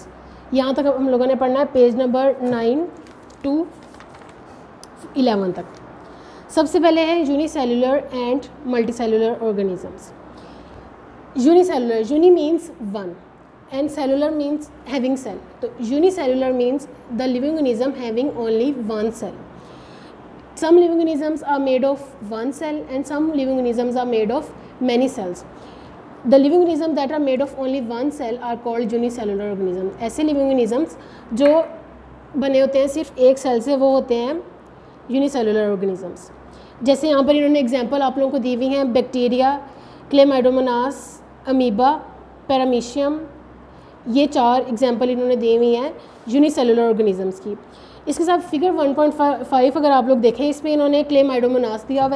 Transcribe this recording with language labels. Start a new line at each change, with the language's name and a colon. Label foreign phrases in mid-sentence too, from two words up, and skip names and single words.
Hindi: यहाँ तक हम लोगों ने पढ़ना है पेज नंबर 9 to 11 तक। सबसे पहले है
English: unicellular and multicellular organisms. unicellular, uni means one and cellular means having cell. तो unicellular means the living organism having only one cell. Some living organisms are made of one cell and some living organisms are made of many cells. The living organisms that are made of only one cell are called unicellular organisms.
Hindi: ऐसे
English: living organisms
Hindi: जो बने होते हैं सिर्फ एक सेल से, वो होते हैं
English: unicellular organisms.
Hindi: जैसे यहाँ पर इन्होंने एग्जांपल आप लोगों को दी हुई हैं, बैक्टीरिया, क्लेमाइडोमोनास, अमीबा, पैरामीशियम। ये 4 एग्जांपल इन्होंने दी हुई हैं
English: unicellular organisms
Hindi: की। इसके साथ फिगर 1.5 अगर आप लोग देखें, इसमें इन्होंने क्लेमाइडोमोनास दिया हुआ है।